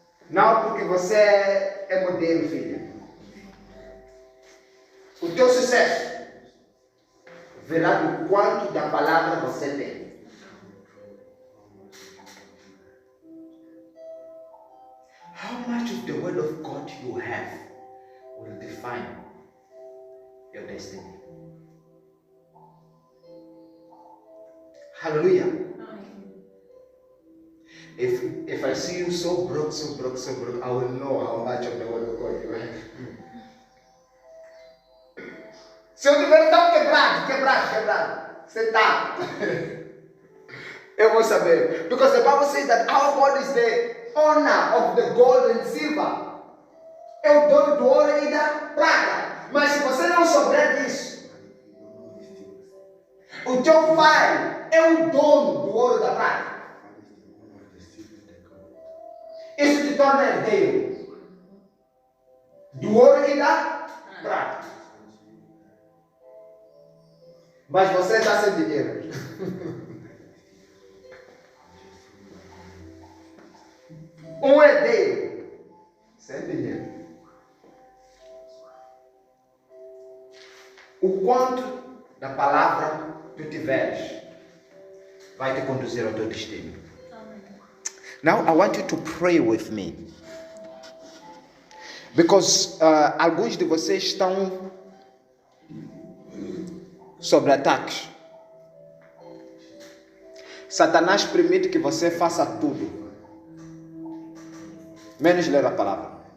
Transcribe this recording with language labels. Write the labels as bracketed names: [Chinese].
[Portuguese] Não porque você é modelo, filha. O teu sucesso verá do quanto da palavra você tem. [English] How much of the word of God you have will define your destiny. Hallelujah. If I see you so broke, I will know how much of the word of God you have. [Portuguese] Se eu tiver tão quebrado, sentado, eu vou saber. [English] Because the Bible says that our God is the owner of the gold and silver. [Portuguese] É o dono do ouro e da prata. Mas se você não souber disso, o teu pai é o dono do ouro e da prata. Isso te torna herdeiro do ouro e da prata. Mas você está sem dinheiro. Um herdeiro sem dinheiro. O quanto da palavra tu tiveres vai te conduzir ao teu destino. [English] Now I want you to pray with me. Because [Portuguese] alguns de vocês estão sob ataques. Satanás permite que você faça tudo, menos ler a palavra.